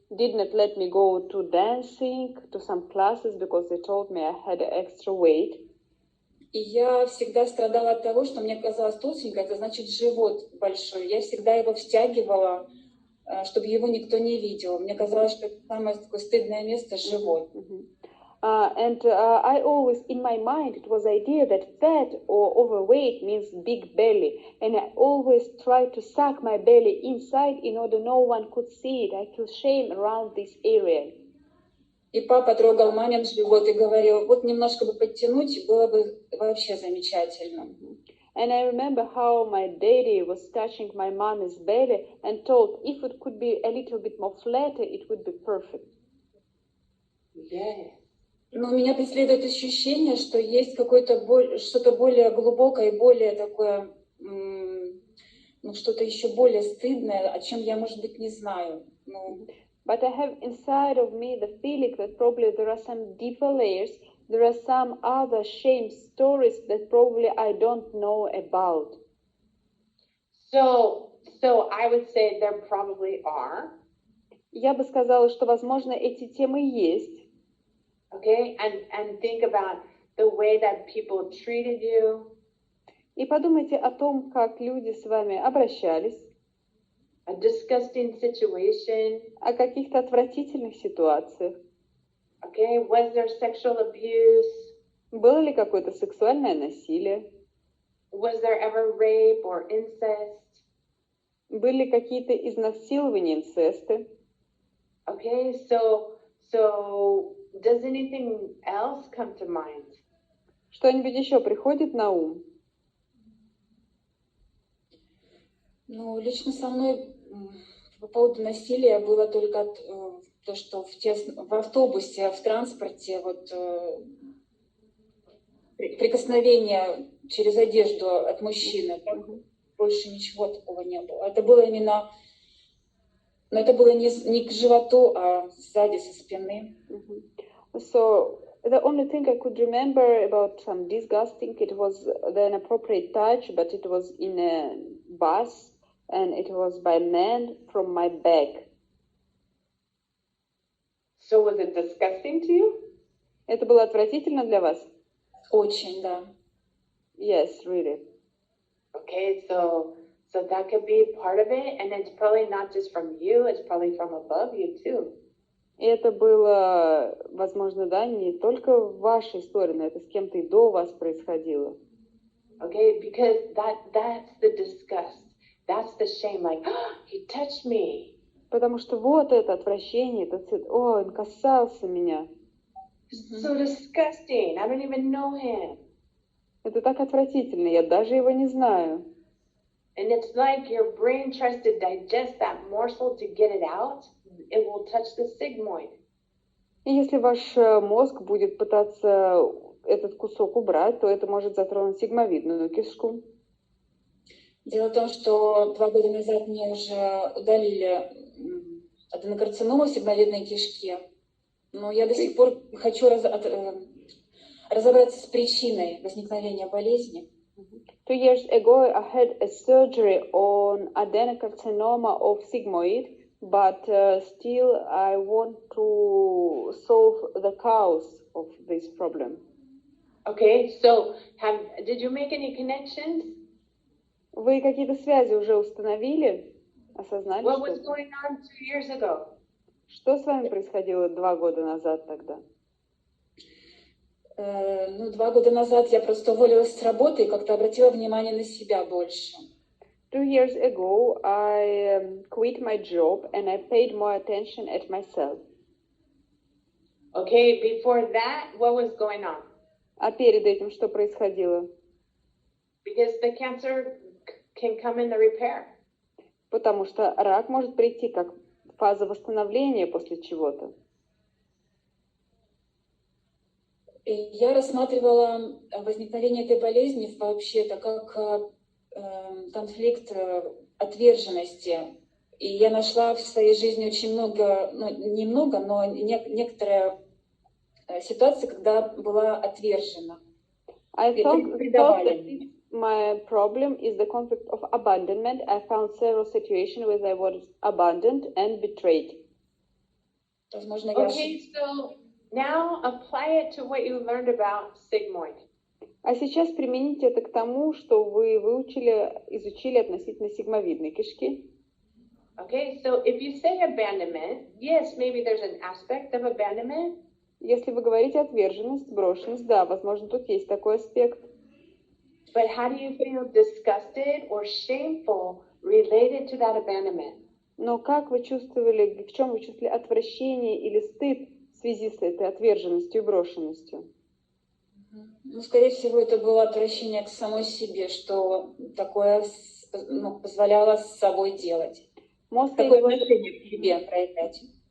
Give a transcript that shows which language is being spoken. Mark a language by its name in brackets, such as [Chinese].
[English] did not let me go to dancing, to some classes, because they told me I had extra weight. [Russian] И я всегда страдала от того, что мне казалось, толстенькая, это значит живот большой. Я всегда его втягивала, чтобы его никто не видел. Мне казалось, что это самое такое стыдное место — живот. [English] I always, in my mind, it was the idea that fat or overweight means big belly. And I always tried to suck my belly inside in order no one could see it. I feel shame around this area. [Russian] И папа трогал мамин живот и говорил, вот немножко бы подтянуть, было бы вообще замечательно. [English] And I remember how my daddy was touching my mommy's belly and told if it could be a little bit more flatter, it would be perfect. Yeah. [Russian] Но меня преследует ощущение, что есть что-то более глубокое и более такое, что-то еще более стыдное, о чем я, может быть, не знаю. [English] But I have inside of me the feeling that probably there are some deeper layers, there are some other shame stories that probably I don't know about. So I would say there probably are. [Russian] Я бы сказала, что, возможно, эти темы есть. [English] Okay, and think about the way that people treated you. [Russian] И подумайте о том, как люди с вами обращались. [English] A disgusting situation. [Russian] О каких-то отвратительных ситуациях. [English] Okay, was there sexual abuse? [Russian] Было ли какое-то сексуальное насилие? [English] Was there ever rape or incest? [Russian] Были какие-то изнасилования, инцесты? [English] Okay, so does anything else come to mind? [Russian] Что-нибудь еще приходит на ум? Ну, лично со мной по поводу насилия было только то, что в автобусе, в транспорте, прикосновение через одежду от мужчины. Больше ничего такого не было. Это было именно, но это было не к животу, а сзади, со спины. [English] So the only thing I could remember about some disgusting, it was the inappropriate touch, but it was in a bus and it was by men from my back. So was it disgusting to you? [Russian] Это было отвратительно для вас? Очень, да. [English] Yes, really. Okay, so that could be part of it, and it's probably not just from you, it's probably from above you too. [Russian] И это было, возможно, да, не только в вашей истории, но это с кем-то и до вас происходило. [English] Okay, because that's the disgust. That's the shame, like, oh, he touched me. [Russian] Потому что вот это отвращение, это цвет, о, он касался меня. [English] So disgusting, I don't even know him. [Russian] Это так отвратительно, я даже его не знаю. [English] And it's like your brain tries to digest that morsel to get it out, it will touch the sigmoid. [Russian] И если ваш мозг будет пытаться этот кусок убрать, то это может затронуть сигмовидную кишку. Дело в том, что 2 года назад мне уже удалили аденокарциному в сигмовидной кишке, но я до сих пор хочу разобраться с причиной возникновения болезни. [English] 2 years ago, I had a surgery on adenocarcinoma of sigmoid, but still I want to solve the cause of this problem. Okay, so did you make any connections? [Russian] Вы какие-то связи уже установили? Осознали? [English] What was going on 2 years ago? [Russian] Что с вами происходило 2 года назад тогда? 2 года назад я просто уволилась с работы и как-то обратила внимание на себя больше. [English] 2 years ago, I quit my job and I paid more attention at myself. Okay, before that, what was going on? [Russian] А перед этим что происходило? [English] Because the cancer can come in the repair. [Russian] Потому что рак может прийти как фаза восстановления после чего-то. Я рассматривала возникновение этой болезни вообще-то как конфликт отверженности. И я нашла в своей жизни очень много, немного, но некоторые ситуации, когда была отвержена. [English] I thought that my problem is the conflict of abandonment. I found several situations where I was abandoned and betrayed. [Russian] Возможно, я [English] Okay, so now apply it to what you learned about sigmoid. [Russian] А сейчас примените это к тому, что вы изучили относительно сигмовидной кишки. [English] Okay, so if you say abandonment, yes, maybe there's an aspect of abandonment. [Russian] Если вы говорите отверженность, брошенность, да, возможно, тут есть такой аспект. [English] But how do you feel disgusted or shameful related to that abandonment? [Russian] Но как вы чувствовали, в чем вы чувствовали отвращение или стыд в связи с этой отверженностью и брошенностью? Ну, скорее всего, это было отвращение к самой себе, что такое позволяло с собой делать. Такое отношение к себе проявлять.